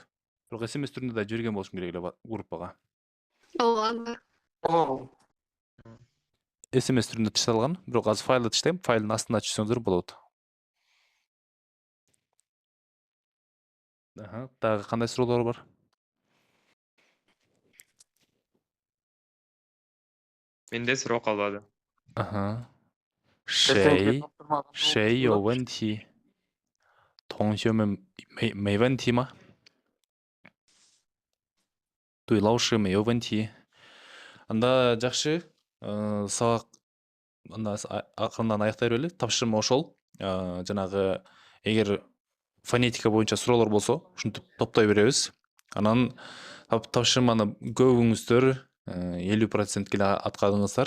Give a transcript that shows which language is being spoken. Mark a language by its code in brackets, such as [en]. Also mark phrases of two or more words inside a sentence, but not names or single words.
[ky] Бирок SMS түрүндө да жиберген болушум керек эле группага. SMS түрүндө тышталган, бирок азыр файлды тыштайм, файлдын астына түшсөңүздөр болот. Дагы кандай суроолор бар? Менде суроо калбады. [zh] 谁有问题？同学们没问题吗？对老师没有问题。 [ky] Анда жакшы, сабак анда акырындан аяктай берели. Тапшырма ошол. Жанагы эгер фонетика боюнча суроолор болсо, ушинтип топтой беребиз. Анан тапшырманы көбүңүздөр 50% эле аткардыңыздар.